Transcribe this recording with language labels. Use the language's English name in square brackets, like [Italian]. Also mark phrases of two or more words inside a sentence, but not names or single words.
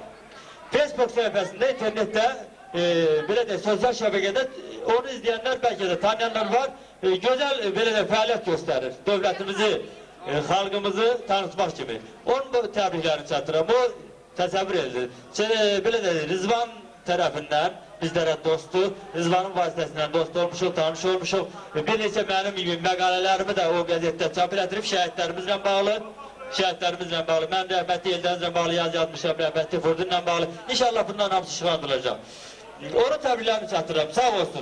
[Turkish] Facebook sayfasında, internette, böyle de sosyal şebekede onu izleyenler belki de tanıyanlar var. Güzel böyle de faaliyet gösterir. Devletimizi, halkımızı tanıtmak gibi. [Azerbaijani] Onun bu təbriklərini çatdıram. O təsəvvür edilir. [Turkish] Böyle de [Azerbaijani] Rızvan tərəfindən bizlərə dostdur. Rızvanın vasitəsindən dost olmuşuq, tanış olmuşuq. Bir neçə mənim məqalələrimi də o qəzetdə çap elətdirib şəhidlərimizlə bağlı. Mən rəhmətli Eldənizlə bağlı yazmışam, rəhmətli Furdunla bağlı. İnşallah bundan hamısı çıxardılacaq. Onu təbriklərimi çatdırıram, sağ olsun.